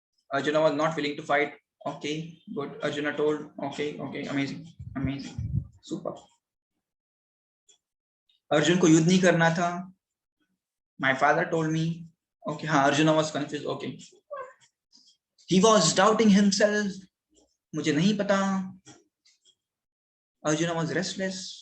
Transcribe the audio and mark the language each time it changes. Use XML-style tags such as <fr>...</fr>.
<en>Arjuna was not willing to fight, okay good. Arjuna told, okay okay, amazing amazing, super.</en> <hi>Arjun को युद्ध नहीं करना था,</hi> <en>my father told me, okay. हाँ, Arjuna was confused, okay. He was doubting himself,</en> <hi>मुझे नहीं पता।</hi> <en>Arjuna was restless,</en>